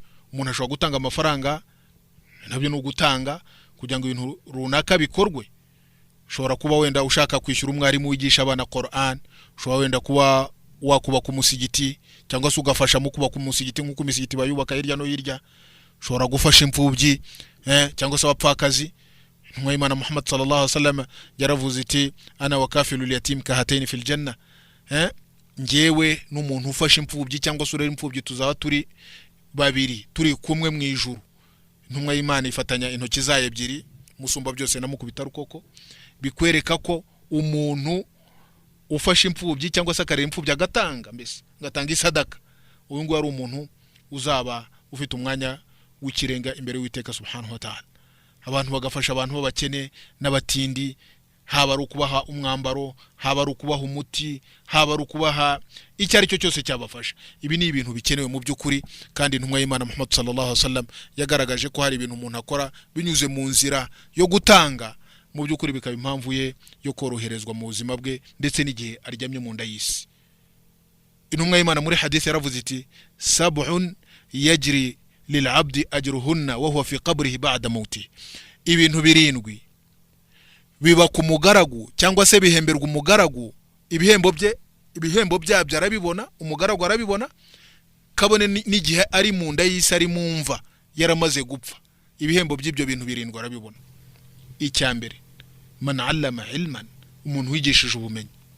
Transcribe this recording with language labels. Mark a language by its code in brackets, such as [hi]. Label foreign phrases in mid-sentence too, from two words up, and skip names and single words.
[rw] Umuntu ashobora gutanga amafaranga, nabyo no gutanga kugira ngo ibintu runaka bikorwe. Ushobora kuba wenda ushaka kwishyura umwarimu wigisha abana Qur'an, ushobora wenda kuba wakubaka umusigiti cyangwa se ugafasha mu kubaka umusigiti nk'uko imisigiti bayubaka hirya no hirya. Ushobora gufasha imfubyi cyangwa se abapfakazi. Intumwa y'Imana Muhammad [ar] صلى الله عليه وسلم [rw] yaravuze iti [ar] أنا وكافل اليتيم كهاتين في الجنة. [rw] Ngewe n'umuntu ufasha imfubyi cyangwa se urera imfubyi tuzaba turi babiri, turi kumwe mu ijuru. Intumwa y'Imana ifatanya intoki zayo ebyiri, musumba byose namukubita rukoko. Bikwereka ko umuntu ufasha imfubyi cyangwa se akarera imfubyi agatanga, mbese ngatanga isadaka, uyu ngo ari umuntu uzaba ufite umwanya w'ikirenga imbere y'Uwiteka [ar] سبحانه وتعالى. [rw] Abantu bagafasha abantu b'abakene n'abatindi, haba ari ukubaha umwambaro, haba ari ukubaha umuti, haba ari ukubaha icyo ari cyo cyose cyabafasha. Ibi ni ibintu bikenewe mu by'ukuri, kandi intumwa y'Imana Muhammad [ar] صلى الله عليه وسلم [rw] yagaragaje ko hari ibintu umuntu akora binyuze mu nzira yo gutanga, mu by'ukuri bikaba impamvu ye yo koroherezwa mu buzima bwe ndetse n'igihe aryamye mu nda y'isi. Intumwa y'Imana muri hadith yaravuze iti [ar] سبع يجري للعبد أجرهن وهو في قبره بعد موته. [rw] Ibintu birindwi biba ku mugaragu cyangwa se bihemberwa umugaragu, ibihembo byabyo arabibona, umugaragu arabibona, kabone n'igihe ari mu nda y'isi, ari mu mva yaramaze gupfa. Ibihembo by'ibyo bintu birindwi arabibona. Icyambere, [ar] من علم علما, [rw] umuntu wigishije ubumenyi.